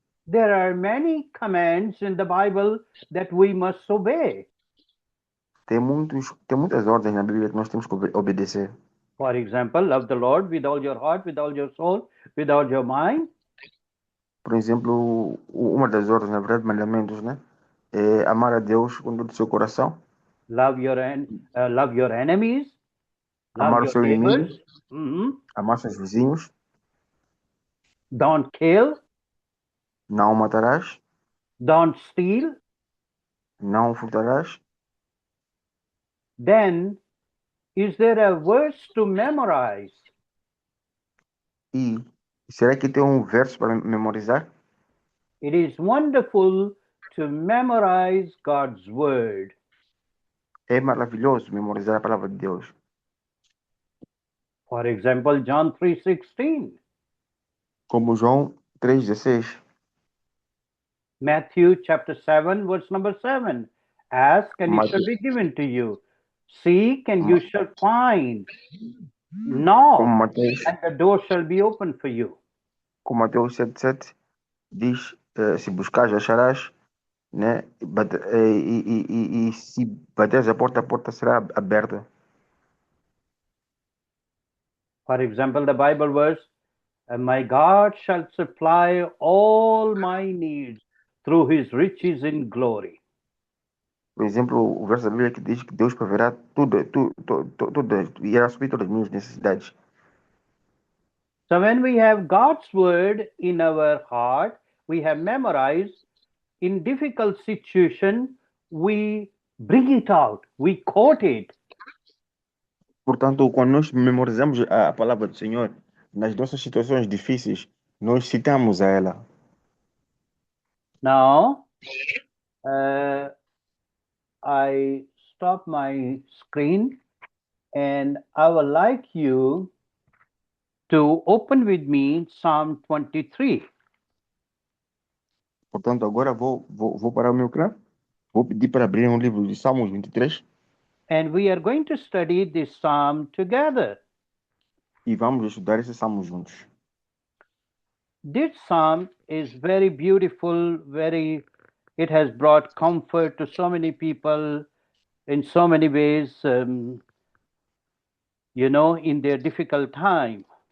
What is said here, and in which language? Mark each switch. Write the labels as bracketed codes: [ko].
[en] There are many commands in the Bible that we must obey. [pt] Tem muitas ordens na Bíblia que nós temos que obedecer. [en] For example, love the Lord with all your heart, with all your soul, with all your mind. [pt] Por exemplo, uma das ordens, na verdade, mandamentos, né? É amar a Deus com todo o seu coração, [en] Love love your enemies, love [pt] amar o [en] your [pt] seu inimigo, [en] neighbors. Mhm. [pt] amar seus vizinhos, [en] Don't kill, [pt] não matarás, [en] don't steal. [pt] não furtarás. [en] Then, is there a verse to memorize? [pt] E será que tem um verso para memorizar? [en] It is wonderful to memorize God's word. [pt] É maravilhoso memorizar a palavra de Deus. [en] For example, John 3:16, [pt] Como João 3,16. [en] Matthew chapter 7, verse number 7. Ask and it shall be given to you. Seek and you shall find. [pt] Como [en] Knock [pt] Mateus, [en] and the door shall be open for you. [pt] como Mateus 7,7 diz, se buscares acharás, né? E se bateres a porta será aberta. [en] For example, the Bible verse, my God shall supply all my needs through his riches in glory. [pt] Por exemplo, o verso da Bíblia que diz que Deus proverá tudo, irá suprir todas as minhas necessidades. [en] So when we have God's word in our heart, we have memorized, in difficult situation, we bring it out, we quote it. [pt] Portanto, quando nós memorizamos a palavra do Senhor, nas nossas situações difíceis, nós citamos a ela. [en] Now, I stop my screen and I would like you to open with me Psalm 23. [pt] Portanto, agora vou parar o meu ecrã. Vou pedir para abrir um livro de Salmos 23 [en] And we are going to study this psalm together. [pt] e vamos estudar esse Salmo juntos. [en] This psalm is very beautiful, it has brought comfort to so many people in so many ways, in their difficult time.